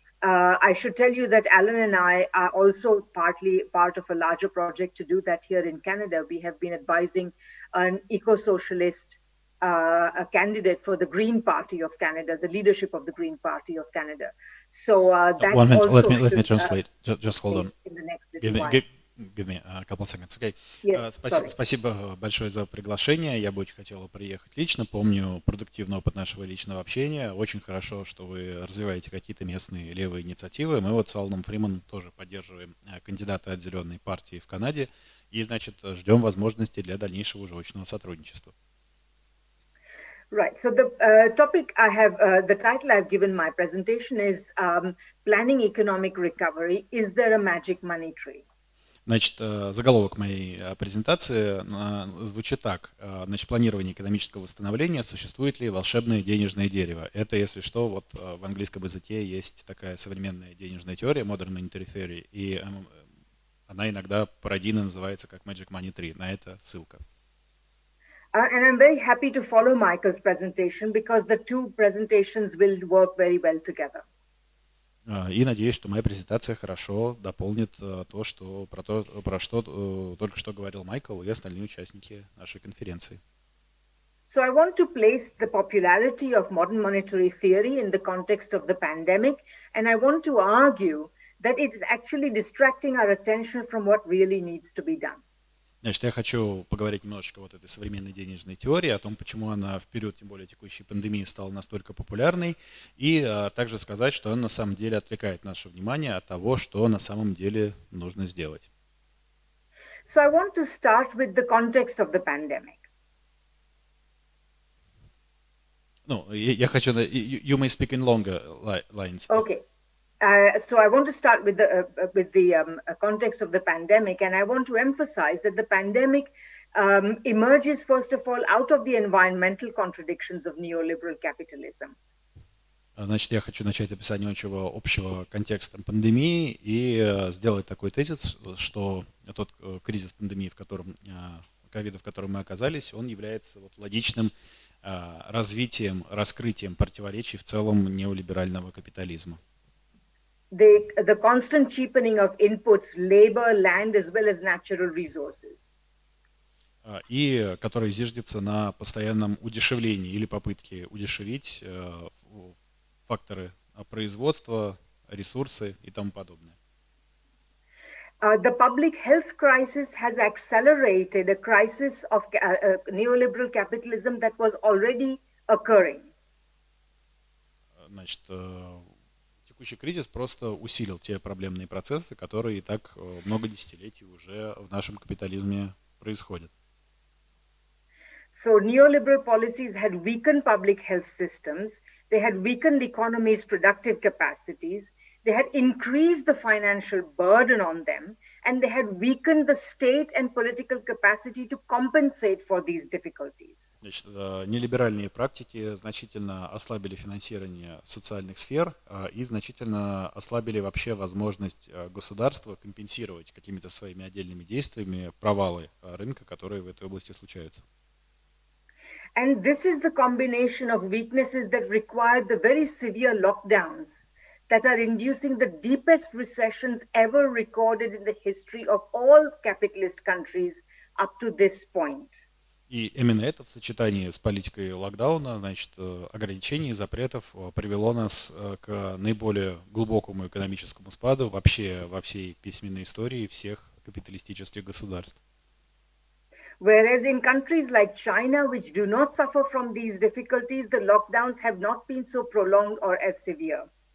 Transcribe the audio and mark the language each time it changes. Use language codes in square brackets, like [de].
[en] I should tell you that Alan and I are also partly part of a larger project to do that here in Canada. We have been advising an eco-socialist a candidate for the Green Party of Canada, the leadership of the Green Party of Canada. So that 1 minute, also let me translate. Just hold on. In the next little while. Give me a couple seconds, okay? Yes, [ru] Спасибо большое за приглашение. Я бы очень хотел приехать лично. Помню продуктивный опыт нашего личного общения. Очень хорошо, что вы развиваете какие-то местные левые инициативы. Мы вот с Аланом Фриманом тоже поддерживаем кандидата от Зеленой партии в Канаде. И, значит, ждем возможности для дальнейшего уже очного сотрудничества. [en] Right. So the topic I have, the title I've given my presentation is Planning Economic Recovery. Is there a magic money tree? [ru] Значит, заголовок моей презентации звучит так. Значит, планирование экономического восстановления. Существует ли волшебное денежное дерево? Это, если что, вот в английском языке есть такая современная денежная теория, Modern Monetary Theory, и она иногда пародийно называется как [en] Magic Money Tree. [ru] На это ссылка. [en] And I'm very happy to follow Michael's presentation because the two presentations will work very well together. [ru] И надеюсь, что моя презентация хорошо дополнит то, что про что только что говорил Майкл и остальные участники нашей конференции. [en] So I want to place the popularity of modern monetary theory in the context of the pandemic, and I want to argue that it is actually distracting our attention from what really needs to be done. [ru] Значит, я хочу поговорить немножечко вот этой современной денежной теории, о том, почему она в период, тем более текущей пандемии, стала настолько популярной, и также сказать, что она на самом деле отвлекает наше внимание от того, что на самом деле нужно сделать. [en] So I want to start with the context of the pandemic. [ru] Ну, я хочу... [en] You may speak in longer lines. Okay. So I want to start with the context of the pandemic, and I want to emphasize that the pandemic emerges, first of all, out of the environmental contradictions of neoliberal capitalism. [ru] Значит, я хочу начать описание общего контекста пандемии и сделать такой тезис, что тот кризис пандемии, в котором мы оказались, он является вот логичным развитием, раскрытием противоречий в целом неолиберального капитализма. [en] The constant cheapening of inputs, labor, land, as well as natural resources. [ru] И который зиждется на постоянном удешевлении или попытке удешевить факторы производства, ресурсы и тому подобное. [en] The public health crisis has accelerated a crisis of neoliberal capitalism that was already occurring. [ru] Значит, текущий кризис просто усилил те проблемные процессы, которые и так много десятилетий уже в нашем капитализме происходят. [en] So neoliberal policies had weakened public health systems, they had weakened the economy's productive capacities, they had increased the financial burden on them, and they had weakened the state and political capacity to compensate for these difficulties. [ru] Значит, нелиберальные практики значительно ослабили финансирование социальных сфер и значительно ослабили вообще возможность государства компенсировать какими-то своими отдельными действиями провалы рынка, которые в этой области случаются. [en] And this is the combination of weaknesses that required the very severe lockdowns that are inducing the deepest recessions ever recorded in the history of all capitalist countries up to this point. [ru] И именно это в сочетании с политикой локдауна, значит, ограничений, запретов привело нас к наиболее глубокому экономическому спаду вообще во всей письменной истории всех капиталистических государств. [en] Whereas in countries like China, which do not suffer from these difficulties, the lockdowns have not been so prolonged or as severe.